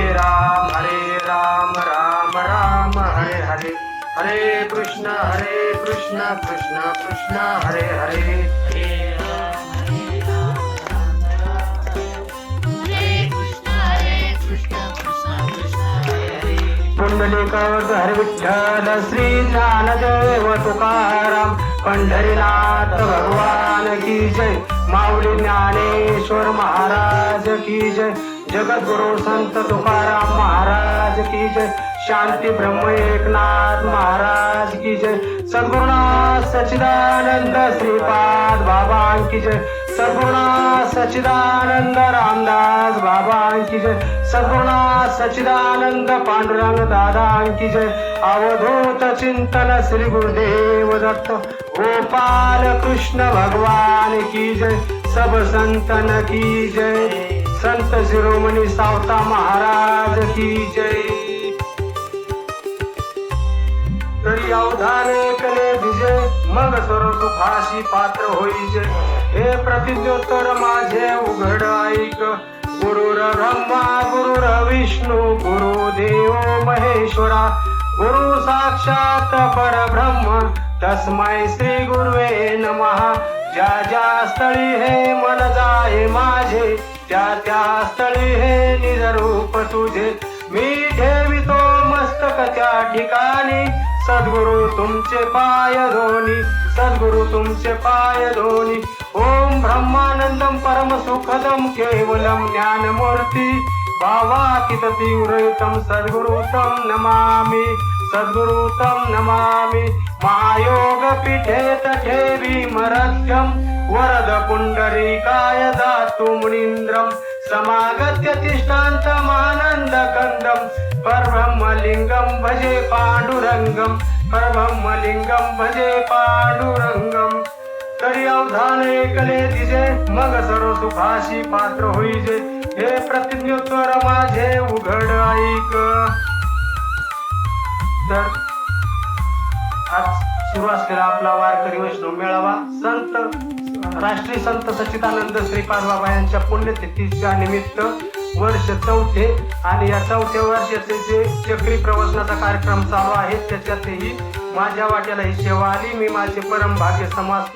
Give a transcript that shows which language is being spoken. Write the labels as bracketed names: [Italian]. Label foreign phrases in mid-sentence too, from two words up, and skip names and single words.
[Sanskrit] हरे राम राम राम हरे हरे, हरे कृष्ण कृष्ण कृष्ण हरे हरे, हरे राम राम हरे कृष्ण कृष्ण कृष्ण हरे हरे. [Hindi] पुंडलिकावत हरे विठ्ठल श्री ज्ञानदेव तुकाराम, पंढरीनाथ भगवान की जय, माऊली ज्ञानेश्वर महाराज की जय, जगद्गुरु संत तुकाराम महाराज की जय, शांती ब्रह्म एकनाथ महाराज की जय, सद्गुरुनाथ सच्चिदानंद श्रीपाद बाबा की जय, सद्गुरुनाथ सच्चिदानंद रामदास बाबा की जय, सद्गुरुनाथ सच्चिदानंद पांडुरंग दादा की जय, अवधूत चिंतन श्री गुरुदेव दत्त गोपाल कृष्ण भगवान की जय, सब संतन की जय, संत शिरोमणी सावता महाराज की जय. [Marathi] तरी अवधाने कले दिजे, मग सर्व सुखाशी पात्र होईजे, हे प्रतिज्ञोत्तर माझे उघड ऐक, [Sanskrit] गुरुर ब्रह्मा गुरुर विष्णू गुरुदेव महेश्वरा, गुरु साक्षात परब्रह्म तस्मै श्री गुरुवे नमः. [Marathi] ज्या ज्या स्थळी हे मन जाये माझे, त्या त्या स्थळी हे निज रूप तुझे, मी ठेवितो मस्तक त्या ठिकाणी, सद्गुरु तुमचे पाय धोनी, सद्गुरु तुमचे पाय धोनी. [Sanskrit] ओम ब्रह्मानंदम परम सुखदम केवलम ज्ञानमूर्ती भावाकित तीव्रयुतम सद्गुरुतम नमामि, सद्गुरुतम नमामि. महायोग पीठे तठेवी मरत्यम, वरद पुंडरीकाय दातु मुनीन्द्रम, समागत्य तिष्ठान्तमानंद कंदम, परब्रह्मलिंगम भजे पांडुरंगम, परब्रह्मलिंगम भजे पांडुरंगम. [Marathi] तरी अवधान ऐकले दिजे, मग सर्व सुखाशी पात्र होईजे, हे प्रतिज्ञोत्तर माझे उघड ऐक. तर आज सुरू असलेला आपला वारकरी वैष्णव मेळावा संत राष्ट्रीय संत सच्चिदानंद श्रीपाद बाबा यांच्या पुण्यतिथीच्या निमित्त वर्ष चौथे, आणि या चौथ्या वर्षाचे जे चक्री प्रवचनाचा कार्यक्रम चालू आहे त्याच्यातही माझ्या वाट्याला ही सेवा आली, मी माझे परम भाग्य समजतो.